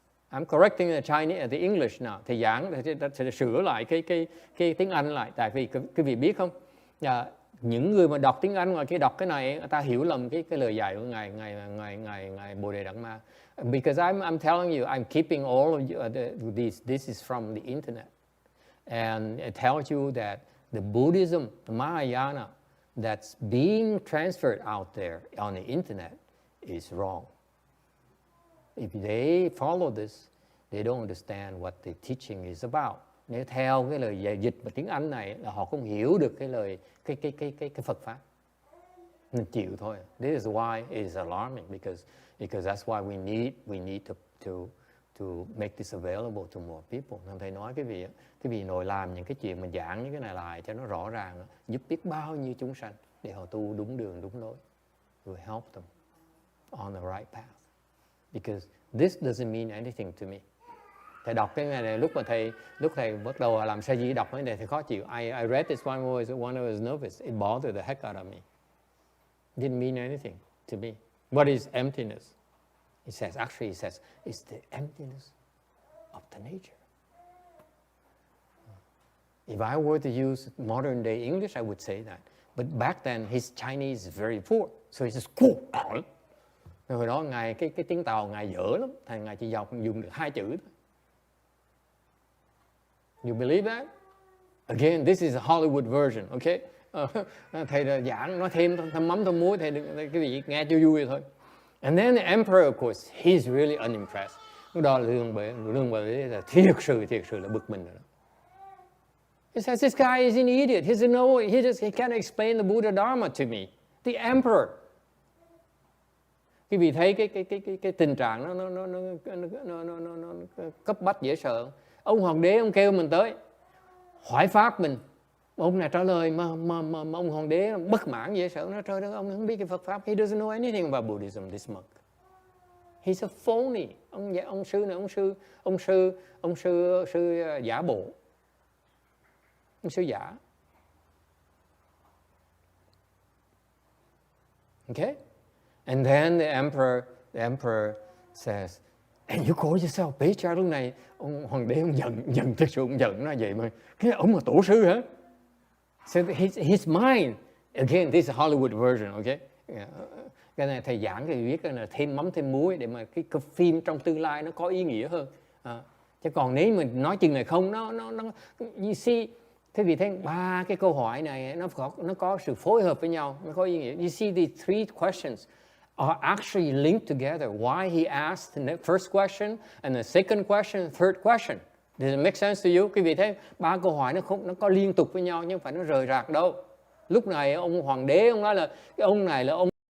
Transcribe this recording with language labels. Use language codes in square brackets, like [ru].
[en] I'm correcting the Chinese, the English now. [vi] Thầy giảng sẽ sửa lại cái tiếng Anh lại. Tại vì quý vị biết không? Những người mà đọc tiếng Anh ngoài kia đọc cái này, ta hiểu lầm cái lời dạy của ngài Bồ Đề Đạt Ma. [en] Because I'm telling you, I'm keeping all of you, this is from the internet, and it tells you that the Buddhism, the Mahayana, that's being transferred out there on the internet is wrong. If they follow this, they don't understand what the teaching is about. [vi] Nếu theo cái lời dịch bằng tiếng Anh này là họ không hiểu được cái lời cái Phật pháp. Nên chịu thôi. [en] This is why it is alarming because that's why we need to make this available to more people. [vi] Nên thầy nói cái vị nội làm những cái chuyện mà giảng những cái này lại cho nó rõ ràng, giúp biết bao nhiêu chúng sanh để họ tu đúng đường đúng lối. [en] We help them on the right path. Because this doesn't mean anything to me. [vi] Thầy đọc cái này lúc thầy bắt đầu làm sa di đọc cái này thì khó chịu. [en] I read this one when I was nervous. It bothered the heck out of me. It didn't mean anything to me. What is emptiness? It says it's the emptiness of the nature. If I were to use modern day English, I would say that. But back then his Chinese is very poor, so he says cool. [vi] Hồi đó ngài cái tiếng Tàu ngài dở lắm, thành ngài chỉ dùng được 2 chữ thôi. [en] You believe that? Again, this is a Hollywood version, okay? [vi] Thầy giảng nói thêm mắm thêm muối, thầy cái gì nghe cho vui thôi. [en] And then the emperor, of course, he's really unimpressed. [vi] Lúc đó lương bệ là thiệt sự là bực mình rồi đó. [en] He says this guy is an idiot. He said no, he can't explain the Buddha Dharma to me. The emperor. [vi] Quý vị thấy cái tình trạng nó cấp bách dễ sợ. Ông hoàng đế ông kêu mình tới hỏi pháp mình, ông này trả lời mà ông hoàng đế bất mãn dễ sợ. Nó trời đất, ông không biết cái Phật pháp. [en] He doesn't know anything about Buddhism, this monk. He's a phony. [vi] Ông sư này ông sư giả bộ. Ông sư giả. [en] Okay? And then the emperor says, and you call yourself patriarch. [vi] Lúc này ông hoàng đế ông giận thực sự ông giận nó vậy mà cái ông là tổ sư hả? [en] So his mind, again this is a Hollywood version, okay? [vi] Cái này thầy giảng thì biết là thêm mắm thêm muối để mà cái phim trong tương lai nó có ý nghĩa hơn. Chứ còn nếu mình nói chừng này không, nó [en] you see, [vi] thế vì thế 3 cái câu hỏi này nó có sự phối hợp với nhau, nó có ý nghĩa. [en] You see the 3 questions are actually linked together. Why he asked the first question and the second question, third question. Does it make sense to you? [vi] Quý vị thấy 3 câu hỏi nó có liên tục với nhau nhưng không phải nó rời rạc đâu. Lúc này ông hoàng đế ông nói là cái ông này là ông